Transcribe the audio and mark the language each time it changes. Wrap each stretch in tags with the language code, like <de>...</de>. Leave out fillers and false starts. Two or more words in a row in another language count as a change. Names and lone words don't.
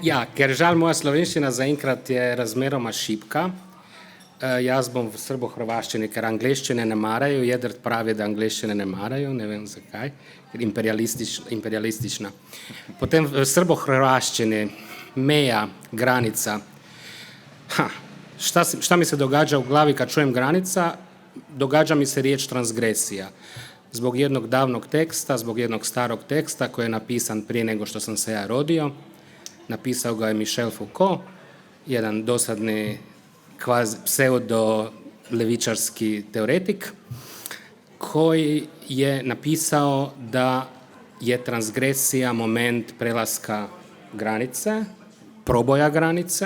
<sl>Ja, ker žal moja slovenščina zaenkrat je razmeroma šibka. Jaz bom v srbo-hrvaščini, ker angleščine ne marajo, Jedrt pravi, da angleščine ne marajo, ne vem zakaj, ker imperialistična. Potem v srbo-hrvaščini meja,</sl> <hr>granica. Šta mi se događa u glavi kad čujem granica? Događa mi se riječ transgresija. Zbog jednog davnog teksta, zbog jednog starog teksta koji je napisan prije nego što sam se ja rodio. Napisao ga je Michel Foucault, jedan dosadni pseudo-levičarski teoretik, koji je napisao da je transgresija moment prelaska granice, proboja granice.</hr>